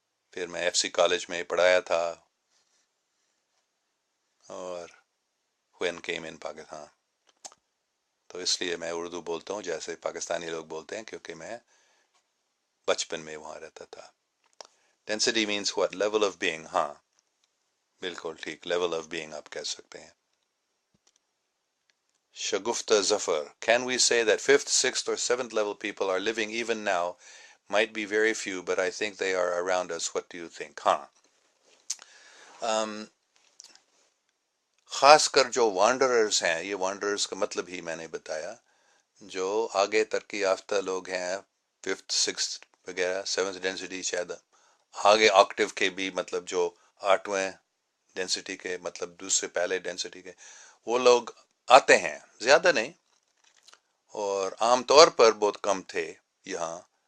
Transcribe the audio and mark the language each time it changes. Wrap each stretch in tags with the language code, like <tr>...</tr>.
<ur>پھر میں F C college میں پڑھایا تھا, اور</ur> <en>when came in</en> <ur>پاکستان. تو اس لیے میں اردو بولتا ہوں جیسے پاکستانی لوگ بولتے ہیں, کیونکہ میں بچپن میں وہاں رہتا تھا.</ur> <en>Density means what? Level of being.</en> <ur>ہاں بالکل ٹھیک,</ur> <en>level of being</en> <ur>آپ کہہ سکتے ہیں.</ur> <en>Shagufta Zafar, can we say that 5th, 6th or 7th level people are living even now? Might be very few, but I think they are around us. What do you think?</en> <ur>ہاں خاص کر جو Wanderers ہیں, یہ وانڈررز کا مطلب ہی میں نے بتایا, جو آگے ترقی یافتہ لوگ ہیں, 5th, 6th وغیرہ, 7th ڈینسٹی شاید آگے آکٹیو کے بھی, مطلب جو 8ویں ڈینسٹی کے, مطلب دوسرے پہلے ڈینسٹی کے, وہ لوگ آتے ہیں, زیادہ نہیں, اور عام طور پر بہت کم تھے یہاں.</ur>